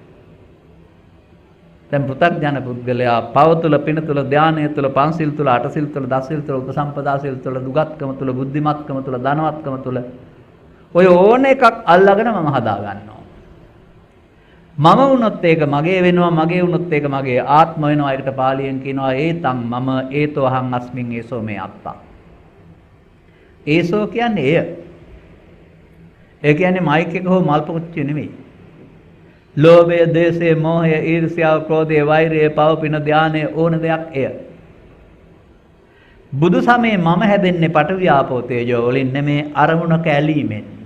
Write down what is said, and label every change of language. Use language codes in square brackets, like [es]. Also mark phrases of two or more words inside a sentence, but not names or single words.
[si] දැන් පෘථග්ජන පුද්ගලයා පව තුළ, පින තුළ, ධානය තුළ, පංචශීල තුළ, අටසිල් තුළ, දසසිල් තුළ, උපසම්පදා සිල් තුළ, දුගත්කම තුළ, බුද්ධිමත්කම තුළ, ධනවත්කම තුළ ඔය ඕන එකක් අල්ලාගෙන මම හදා ගන්නවා. මම වුණොත් ඒක මගේ වෙනවා, මගේ වුණොත් ඒක මගේ ආත්ම වෙනවා. ඒකට පාලියෙන් කියනවා [pi] ඒතං මම ඒතෝ අහං අස්මින් ඒසෝ මේ අත්තා. [si] ඒසෝ කියන්නේ එය. ඒ කියන්නේ මයික් එක හෝ මල් පොච්චිය නෙමෙයි. ලෝභය, දේශය, මෝහය, ඊර්ෂ්‍යාව, ක්‍රෝධය, වෛරය, පව, පින, ධානය ඕන දෙයක් එය. බුදු සමයේ මම හැදෙන්නේ [pi] පඨවි ආපෝ තේජෝ [si] වලින් නෙමේ, අරමුණ කැලීමෙන්.